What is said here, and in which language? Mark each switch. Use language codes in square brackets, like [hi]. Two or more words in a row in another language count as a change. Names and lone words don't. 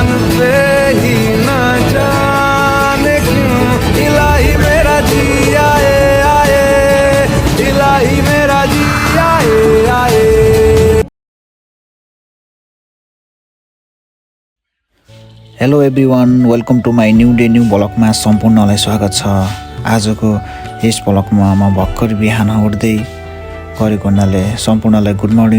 [hi] पे ही ना जाने क्यों इलाही मेरा जी आए आए, इलाही मेरा जी आए आए। [en] Hello everyone, welcome to my new day new vlogma [ne] सम्पूर्णलाई स्वागत छ। आजको यस ब्लगमा म भर्खर बिहान उठ्दै गरेको हुनाले सम्पूर्णलाई [en] good morning.